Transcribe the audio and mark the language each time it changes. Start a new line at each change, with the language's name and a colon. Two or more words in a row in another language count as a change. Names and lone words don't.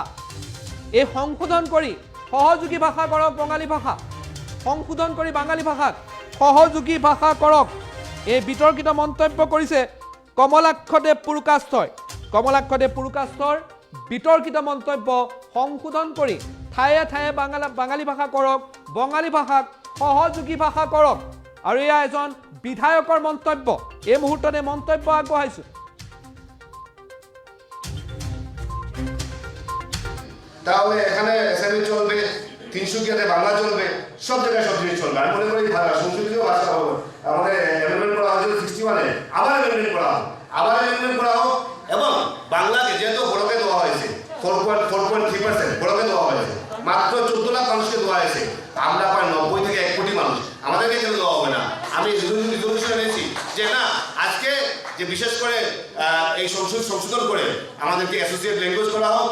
Assamese: এই সংশোধন কৰি সহযোগী ভাষা কৰক বঙালী ভাষা সংশোধন কৰি বাঙালী ভাষাক সহযোগী ভাষা কৰক এই বিতৰ্কিত মন্তব্য কৰিছে কমলাক্ষদেৱ পুৰকাষ্টৰ বিতৰ্কিত মন্তব্য সংশোধন কৰি ঠায়ে ঠায়ে বাঙালী ভাষা কৰক বঙালী ভাষাক সহযোগী ভাষা কৰক আৰু এয়া এজন বিধায়কৰ মন্তব্য এই মুহূৰ্ততে মন্তব্য আগবঢ়াইছো
Bangla: তাহলে এখানে এসএমই চলবে তিনসুকিয়াতে বাংলা চলবে সব জায়গায় সব জিনিস চলবে আমি মনে করি সংস্কৃতিও ভাষা হবে আমাদের অ্যামেন্ডমেন্ট করা হয়েছিল 61 আবার অ্যামেন্ডমেন্ট করা হোক এবং বাংলাকে যেহেতু বড়কে দেওয়া হয়েছে 4.3% বড়কে দেওয়া হয়েছে মাত্র 14 লাখ মানুষকে দেওয়া হয়েছে আমরা প্রায় 90 থেকে 1 কোটি মানুষ আমাদেরকে কেন দেওয়া হবে না আমি রিজলিউশন এনেছি যে না আজকে যে বিশেষ করে এই সংশোধন করে আমাদেরকে
English: associate language
Bangla: করা হোক